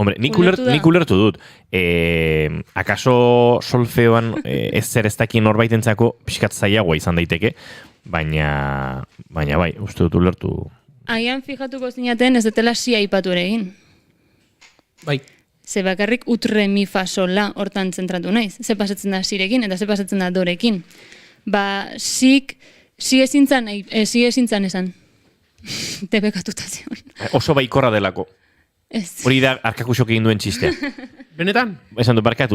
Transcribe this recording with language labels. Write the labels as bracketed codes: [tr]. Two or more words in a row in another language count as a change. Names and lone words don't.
[eu] Hombre, nik ulertu dut. Akaso solfeoan ez zer ez dakien norbaitentzako pixkat zailagoa izan daiteke, baina bai, uste dut ulertu. Aian fijatuko zinaten ez detela si aipatu ere egin. Bai. Ze bakarrik ut, re, mi, fa, sol, la hortan zentratu naiz. Ze pasatzen da sirekin eta ze pasatzen da dorekin. Si ezintzan esan. Debekatuta zion. Oso baikorra delako. Ez. Hori da arkakusok egin duen txistea. Benetan? Esan du, barkatu.